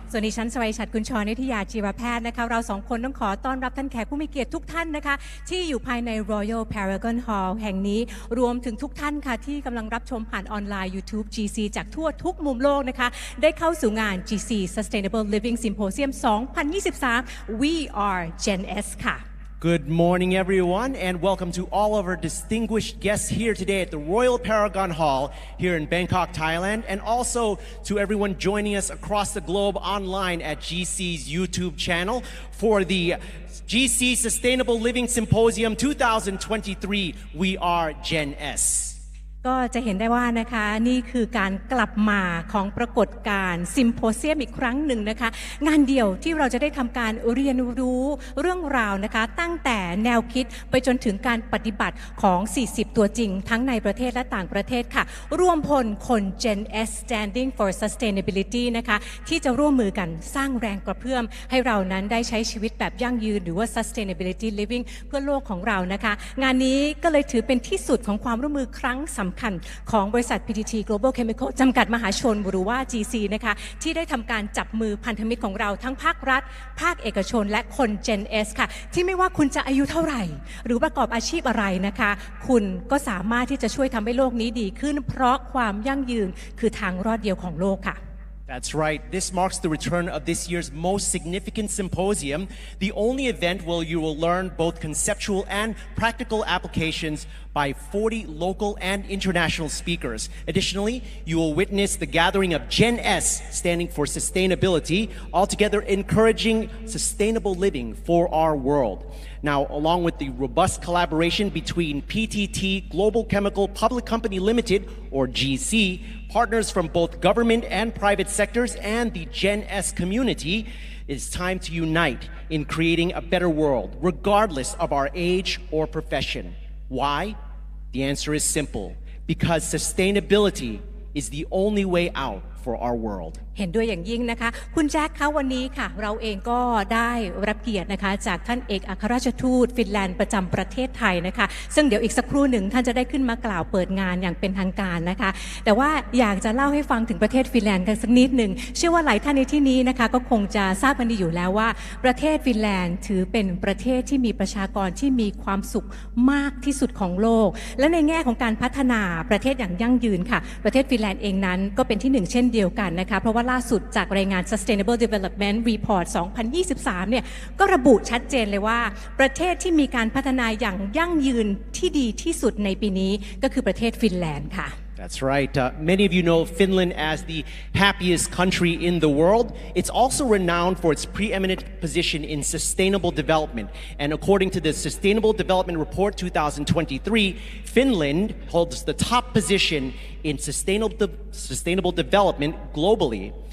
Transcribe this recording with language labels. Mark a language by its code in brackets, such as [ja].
[th] ส่วนดิฉันสวัยฉัตรกุลชรนิติยาชีวแพทย์นะคะเราสองคนต้องขอต้อนรับท่านแขกผู้มีเกียรติทุกท่านนะคะที่อยู่ภายใน Royal Paragon Hall แห่งนี้รวมถึงทุกท่านค่ะที่กำลังรับชมผ่านออนไลน์ YouTube GC จากทั่วทุกมุมโลกนะคะได้เข้าสู่งาน GC Sustainable Living Symposium 2023 We Are Gen S ค่ะ [en] Good morning, everyone, and welcome to all of our distinguished guests here today at the Royal Paragon Hall here in Bangkok, Thailand, and also to everyone joining us across the globe online at GC's YouTube channel for the GC Sustainable Living Symposium 2023, We Are Gen S. [th] ก็จะเห็นได้ว่านะคะนี่คือการกลับมาของปรากฏการณ์ซิมโพเซียมอีกครั้งหนึ่งนะคะงานเดียวที่เราจะได้ทำการเรียนรู้ เรื่องราวนะคะตั้งแต่แนวคิดไปจนถึงการปฏิบัติของ40ตัวจริงทั้งในประเทศและต่างประเทศค่ะร่วมพลคน Gen S Standing for Sustainability นะคะที่จะร่วมมือกันสร้างแรงกระเพื่อมให้เรานั้นได้ใช้ชีวิตแบบยั่งยืนหรือว่า Sustainability Living เพื่อโลกของเรานะคะงานนี้ก็เลยถือเป็นที่สุดของความร่วมมือครั้งสำคัญของบริษัท PTT Global Chemical จำกัดมหาชนหรือว่า GC นะคะที่ได้ทำการจับมือพันธมิตรของเราทั้งภาครัฐ ภาคเอกชนและคน Gen S ค่ะที่ไม่ว่าคุณจะอายุเท่าไหร่หรือประกอบอาชีพอะไรนะคะคุณก็สามารถที่จะช่วยทำให้โลกนี้ดีขึ้นเพราะความยั่งยืนคือทางรอดเดียวของโลกค่ะ [en] That's right. This marks the return of this year's most significant symposium, the only event where you will learn both conceptual and practical applications by 40 local and international speakers. Additionally, you will witness the gathering of Gen S, standing for sustainability, altogether encouraging sustainable living for our world. Now, along with the robust collaboration between PTT Global Chemical Public Company Limited, or GC, partners from both government and private sectors, and the Gen S community, it's time to unite in creating a better world, regardless of our age or profession. Why? The answer is simple. Because sustainability is the only way out for our world. [th] เห็นด้วยอย่างยิ่งนะคะคุณแจ็คคะวันนี้ค่ะเราเองก็ได้รับเกียรตินะคะจากท่านเอกอัครราชทูตฟินแลนด์ประจำประเทศไทยนะคะซึ่งเดี๋ยวอีกสักครู่หนึ่งท่านจะได้ขึ้นมากล่าวเปิดงานอย่างเป็นทางการนะคะแต่ว่าอยากจะเล่าให้ฟังถึงประเทศฟินแลนด์กันสักนิดหนึ่งเชื่อว่าหลายท่านในที่นี้นะคะก็คงจะทราบกันดีอยู่แล้วว่าประเทศฟินแลนด์ถือเป็นประเทศที่มีประชากรที่มีความสุข มากที่สุดของโลกและในแง่ของการพัฒนาประเทศอย่างยั่งยืนค่ะประเทศฟินแลนด์เองนั้นก็เป็นที่หนึ่งเช่นเดียวกันนะคะเพราะว่าล่าสุดจากรายงาน Sustainable Development Report 2023 เนี่ยก็ระบุชัดเจนเลยว่าประเทศที่มีการพัฒนาอย่างยั่งยืนที่ดีที่สุดในปีนี้ก็คือประเทศฟินแลนด์ค่ะ [en] That's right. Many of you know Finland as the happiest country in the world. It's also renowned for its preeminent position in sustainable development. And according to the Sustainable Development Report 2023, Finland holds the top position in sustainable development globally.